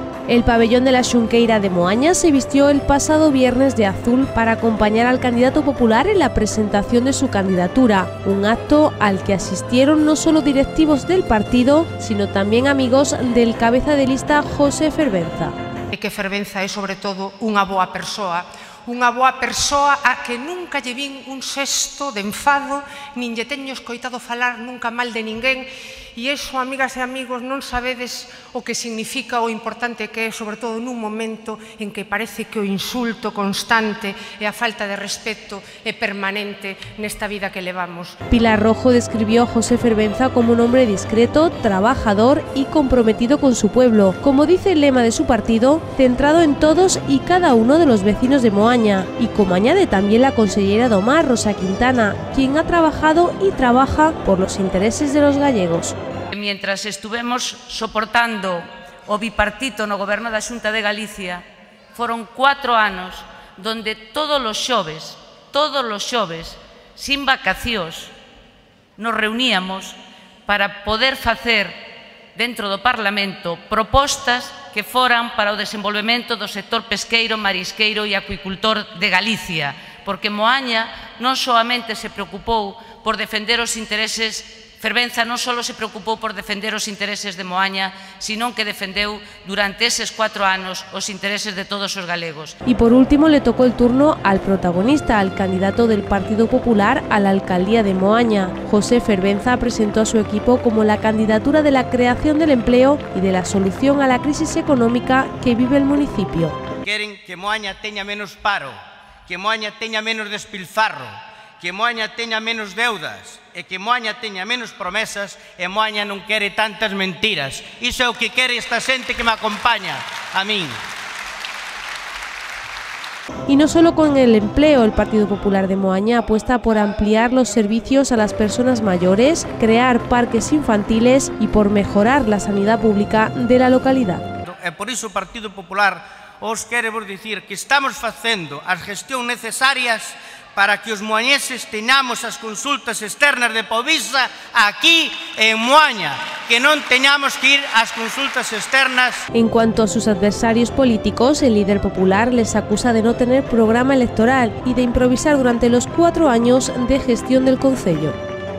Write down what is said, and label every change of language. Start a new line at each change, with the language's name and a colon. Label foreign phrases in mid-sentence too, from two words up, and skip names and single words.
Spanish: El pabellón de la Xunqueira de Moaña se vistió el pasado viernes de azul para acompañar al candidato popular en la presentación de su candidatura, un acto al que asistieron no solo directivos del partido, sino también amigos del cabeza de lista José Fervenza.
Galician: Que Fervenza é sobre todo unha boa persoa a que nunca lle vin un xesto de enfado, nin lle teño escoitado falar nunca mal de ninguén, e iso, amigas e amigos, non sabedes o que significa o importante que é, sobre todo nun momento en que parece que o insulto constante e a falta de respeto é permanente nesta vida que levamos.
Spanish: Pilar Rojo describió a José Fervenza como un hombre discreto, trabajador y comprometido con su pueblo, como dice el lema de su partido, centrado en todos y cada uno de los vecinos de Moaña, y como añade también la consellera do Mar, Rosa Quintana, quien ha trabajado y trabaja por los intereses de los gallegos.
Galician: Mientras estuvemos soportando o bipartito no goberno da Xunta de Galicia, foron 4 anos donde todos os xoves, sin vacacións, nos reuníamos para poder facer dentro do Parlamento propostas que foran para o desenvolvemento do sector pesqueiro, marisqueiro e acuicultor de Galicia, porque Moaña non soamente se preocupou por defender os intereses, Fervenza non só se preocupou por defender os intereses de Moaña, sino que defendeu durante eses 4 anos os intereses de todos os galegos.
Spanish: Y por último le tocó el turno al protagonista, al candidato del Partido Popular a la alcaldía de Moaña. José Fervenza presentó a su equipo como la candidatura de la creación del empleo y de la solución a la crisis económica que vive el municipio.
Galician: Queren que Moaña teña menos paro, que Moaña teña menos despilfarro, que Moaña teña menos deudas e que Moaña teña menos promesas, e Moaña non quere tantas mentiras. Iso é o que quere esta xente que me acompaña a min.
Spanish: Y no solo con el empleo, el Partido Popular de Moaña apuesta por ampliar los servicios a las personas mayores, crear parques infantiles y por mejorar la sanidad pública de la localidad.
Galician: E por iso o Partido Popular os quere vos dicir que estamos facendo as gestións necesarias para que os moañeses teñamos as consultas externas de Povisa aquí en Moaña, que non teñamos que ir ás consultas externas.
Spanish: En cuanto a sus adversarios políticos, el líder popular les acusa de no tener programa electoral y de improvisar durante los 4 años de gestión del concello.